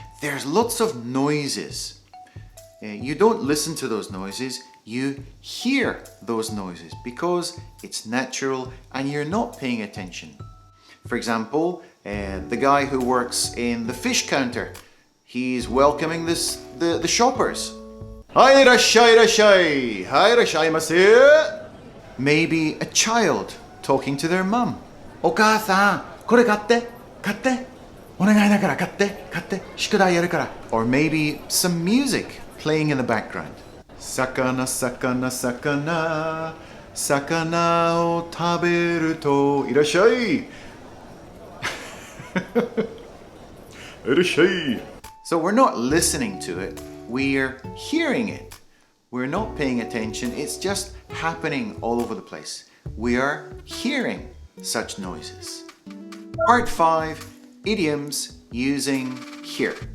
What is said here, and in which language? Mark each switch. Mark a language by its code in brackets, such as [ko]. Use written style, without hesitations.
[en] There's lots of noises. You don't listen to those noises, you hear those noises because it's natural and you're not paying attention. For example, the guy who works in the fish counter, he's welcoming the shoppers. [ja] Hai irashai irashai, hai irashaimasu. [en] Maybe a child talking to their mum. [ja] お母さん、これ買って、買って。お願いだから買って、買って。宿題やるから。 [en] Or maybe some music playing in the background. [ja] 魚、魚、魚、魚を食べるといらっしゃい。いらっしゃい。 [en] So we're not listening to it, we're hearing it. We're not paying attention, it's just happening all over the place. We are hearing such noises. Part 5, idioms using hear.